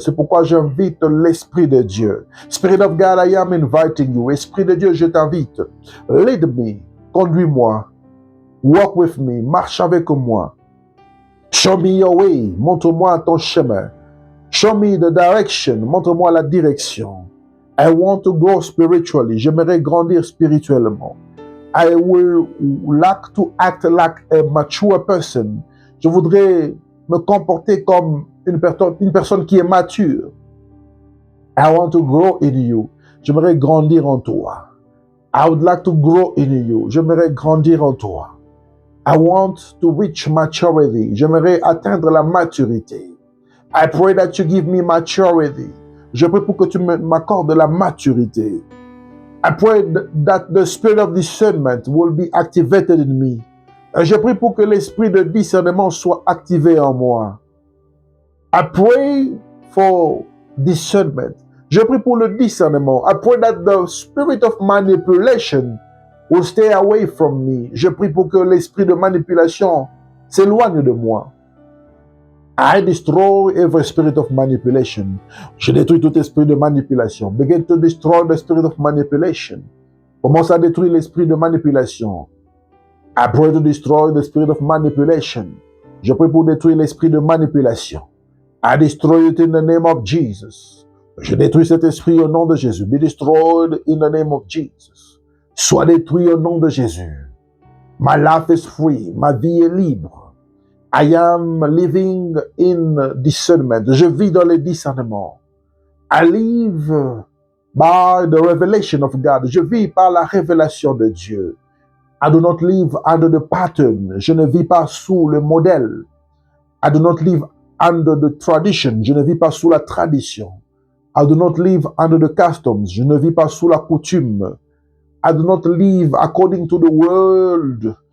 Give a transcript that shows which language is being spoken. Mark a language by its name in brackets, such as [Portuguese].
[French] C'est pourquoi j'invite l'Esprit de Dieu. [English] Spirit of God, I am inviting you. [French] Esprit de Dieu, je t'invite. [English] Lead me. [French] Conduis-moi. [English] Walk with me. [French] Marche avec moi. [English] Show me your way. [French] Montre-moi ton chemin. [English] Show me the direction. [French] Montre-moi la direction. [English] I want to grow spiritually. [French] J'aimerais grandir spirituellement. [English] I will like to act like a mature person. [French] Je voudrais me comporter comme une personne qui est mature. [English] I want to grow in you. [French] J'aimerais grandir en toi. [English] I would like to grow in you. [French] J'aimerais grandir en toi. [English] I want to reach maturity. [French] J'aimerais atteindre la maturité. [English] I pray that you give me maturity. [French] Je prie pour que tu m'accordes la maturité. [English] I pray that the spirit of discernment will be activated in me. [French] Je prie pour que l'esprit de discernement soit activé en moi. [English] I pray for discernment. [French] Je prie pour le discernement. [English] I pray that the spirit of manipulation will stay away from me. [French] Je prie pour que l'esprit de manipulation s'éloigne de moi. [English] I destroy every spirit of manipulation. [French] Je détruis tout esprit de manipulation. [English] Begin to destroy the spirit of manipulation. [French] Commence à détruire l'esprit de manipulation. [English] I pray to destroy the spirit of manipulation. [French] Je prie pour détruire l'esprit de manipulation. [English] I destroy it in the name of Jesus. [French] Je détruis cet esprit au nom de Jésus. [English] Be destroyed in the name of Jesus. [French] Sois détruit au nom de Jésus. [English] My life is free. [French] Ma vie est libre. [English] I am living in discernment. [French] Je vis dans le discernement. [English] I live by the revelation of God. [French] Je vis par la révélation de Dieu. [English] I do not live under the pattern. [French] Je ne vis pas sous le modèle. [English] I do not live under the tradition. [French] Je ne vis pas sous la tradition. [English] I do not live under the customs. [French] Je ne vis pas sous la coutume. [English] I do not live according to the world.